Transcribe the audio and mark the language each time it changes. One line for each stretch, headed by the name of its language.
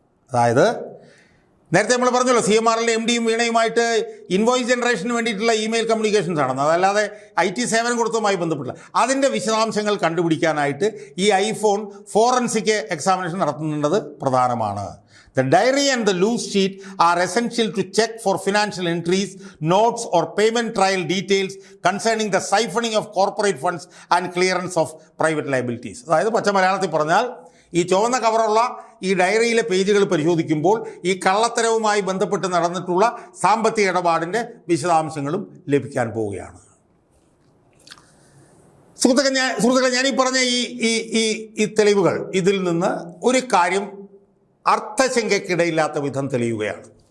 Malayalam: അതായത് നേരത്തെ നമ്മൾ പറഞ്ഞല്ലോ, CMRലെ MDയും വീണയുമായിട്ട് ഇൻവോയ്സ് ജനറേഷന് വേണ്ടിയിട്ടുള്ള ഇമെയിൽ കമ്മ്യൂണിക്കേഷൻസ് ആണ്, അതല്ലാതെ IT സേവനം കൊടുത്തതുമായി ബന്ധപ്പെട്ടില്ല. അതിൻ്റെ വിശദാംശങ്ങൾ കണ്ടുപിടിക്കാനായിട്ട് ഈ ഐഫോൺ ഫോറൻസിക് എക്സാമിനേഷൻ നടത്തുന്നത് പ്രധാനമാണ്.
English: The diary and the loose sheet are essential to check for financial entries, notes or payment trail details concerning the siphoning of corporate funds and clearance of private liabilities.
Malayalam: അതായത് പച്ച മലയാളത്തിൽ പറഞ്ഞാൽ, ഈ ചുവന്ന കവറുള്ള ഈ ഡയറിയിലെ പേജുകൾ പരിശോധിക്കുമ്പോൾ ഈ കള്ളത്തരവുമായി ബന്ധപ്പെട്ട് നടന്നിട്ടുള്ള സാമ്പത്തിക ഇടപാടിൻ്റെ വിശദാംശങ്ങളും ലഭിക്കാൻ പോവുകയാണ്. സുഹൃത്തുക്കളെ, ഞാനീ പറഞ്ഞ ഈ തെളിവുകൾ, ഇതിൽ നിന്ന് ഒരു കാര്യം അർത്ഥശങ്കയ്ക്കിടയില്ലാത്ത വിധം തെളിയുകയാണ്.